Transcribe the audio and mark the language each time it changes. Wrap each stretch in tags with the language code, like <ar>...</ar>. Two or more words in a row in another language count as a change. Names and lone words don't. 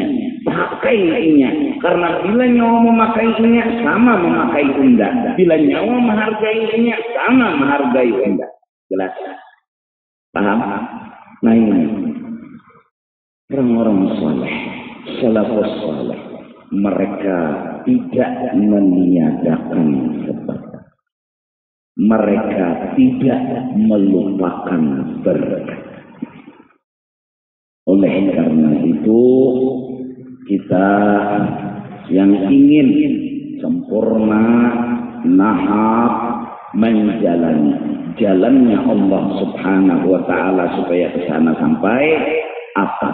<id>Pakainya, karena bila nyawa memakainya sama memakai Unda, bila nyawa menghargainya sama menghargai Unda. Jelas? Paham? Nah ini orang-orang saleh, salafus saleh, mereka tidak meniadakan sebab. Mereka tidak melupakan berkat. Oleh karena itu kita yang ingin sempurna, nahab, menjalani jalannya Allah</id> <ar>سبحانه وتعالى</ar> <id>supaya ke sana sampai apa?</id>